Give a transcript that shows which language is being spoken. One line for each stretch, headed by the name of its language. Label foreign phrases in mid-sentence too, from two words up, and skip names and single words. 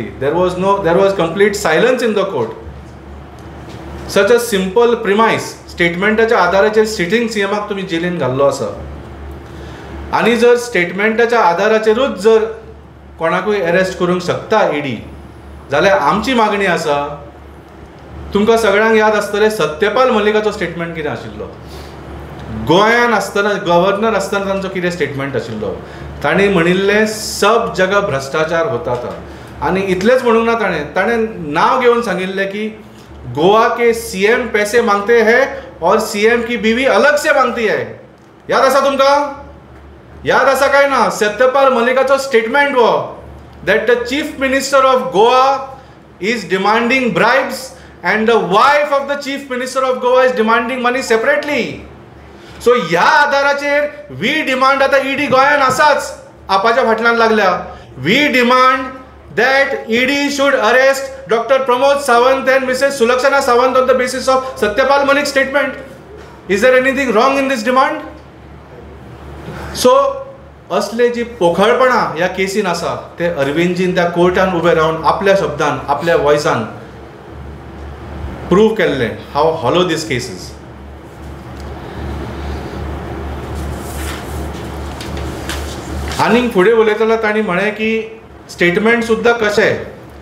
English: There was complete silence in the court. such a simple premise,
Konkani: स्टेटमेंटाच्या आदाराचेर सिटींग CMाक तुमी जेलीन घाल्लो आसा आनी जर स्टेटमेंटाच्या आदाराचेरूच जर कोणाकूय एरेस्ट करूंक शकता ईडी, जाल्यार आमची मागणी आसा तुमकां सगळ्यांक याद आसतलें सत्यपाल मलिकाचो स्टेटमेंट कितें आशिल्लो. गोंयान आसतना गव्हर्नर आसतना तांचो कितें स्टेटमेंट आशिल्लो. ताणें म्हणिल्लें
Hindi: सब जगह भ्रष्टाचार होता था.
Konkani: आनी इतलेंच म्हणूंक ना ताणें नांव घेवन सांगिल्लें
Hindi: की गोवा के सीएम पैसे मांगते हैं और सीएम की बीवी अलग से मांगती है.
Konkani: याद आसा तुमकां? याद आसा काय ना? सत्यपाल मलिकाचो स्टेटमेंट वो
English: that the chief minister of Goa is demanding bribes and the wife of the chief minister of Goa is demanding money separately.
Konkani: So ह्या आधाराचेर
English: we demand
Konkani: आता ED गोंयान आसाच आपाच्या फाटल्यान लागल्या.
English: We demand that ED should arrest Dr. Pramod Sawant and Mrs. Sulakshana Sawant on the basis of Satyapal Malik's statement. Is there anything wrong in this demand?
Konkani: So असले जी पोखळपणां ह्या केसीन आसा ते अरविंदजीन त्या कोर्टान उबे रावन आपल्या शब्दान आपल्या वॉयसान प्रूव केल्लें
English: how hollow this case is.
Konkani: आनीक फुडें उलयतना तांणी म्हळें की स्टेटमेंट सुद्दां कशें